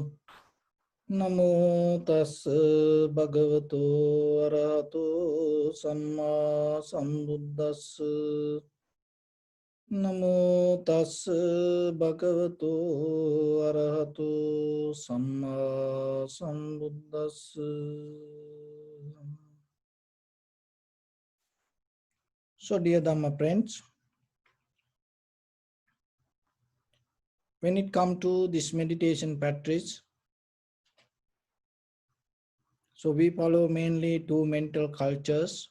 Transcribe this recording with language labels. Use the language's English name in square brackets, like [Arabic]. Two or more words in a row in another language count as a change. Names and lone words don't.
[Pali] Namo tassa bhagavato arahato samma sambuddhassa. Namo tassa bhagavato arahato samma sambuddhassa. [English] So, dear Dhamma friends, when it comes to this meditation practice, so we follow mainly two mental cultures.